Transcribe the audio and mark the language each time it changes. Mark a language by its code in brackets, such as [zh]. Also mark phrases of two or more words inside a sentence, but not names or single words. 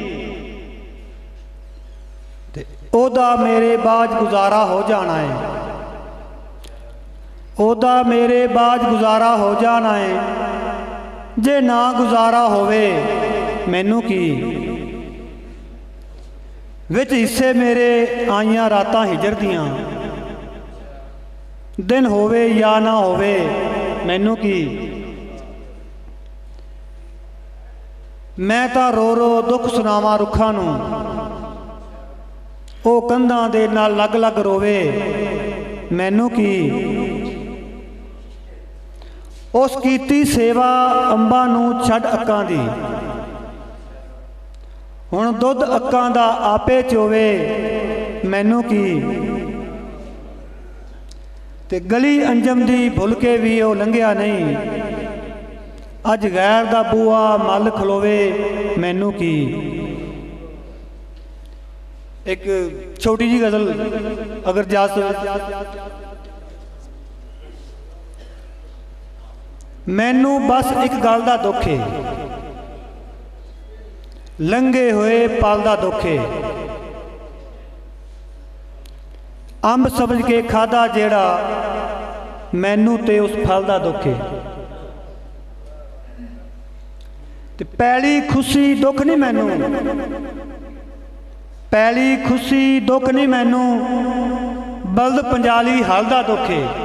[pa] تے او دا میرے باج گزارا ہو جانا ہے، او دا میرے باج گزارا ہو جانا ہے، جے نہ گزارا ہووے مینوں کی۔ وچ حصے میرے آئیاں راتاں ہجر دیاں، دن ہووے یا نہ ہووے مینوں کی۔ میں تا رو رو دکھ سناواں رکھاں نوں، او کندھاں دے نال لگ لگ رووے مینوں کی۔ اس کیتی سیوا انباں نوں چھڈ اکاں دی، ہن دودھ اکاں دا آپے چووے مینوں کی۔ تے گلی انجم دی بھل کے بھی او لنگھیا نہیں، اج غیر دا بوا مل کھلوے مینوں کی۔ ایک چھوٹی جی غزل اگر جاز مینوں بس ایک گل دا دکھ ہے، لنگے ہوئے پل دا دکھ ہے۔ ਅੰਬ ਸਮਝ ਕੇ ਖਾਦਾ ਜਿਹੜਾ ਮੈਨੂੰ ਤੇ ਉਸ ਫਲ ਦਾ ਦੁੱਖ ਹੈ। ਤੇ ਪੈਲੀ ਖੁਸ਼ੀ ਦੁੱਖ ਨਹੀਂ ਮੈਨੂੰ, ਪੈਲੀ ਖੁਸ਼ੀ ਦੁੱਖ ਨਹੀਂ ਮੈਨੂੰ, ਬਲਦ ਪੰਜਾਲੀ ਹਲ ਦਾ ਦੁੱਖ ਹੈ।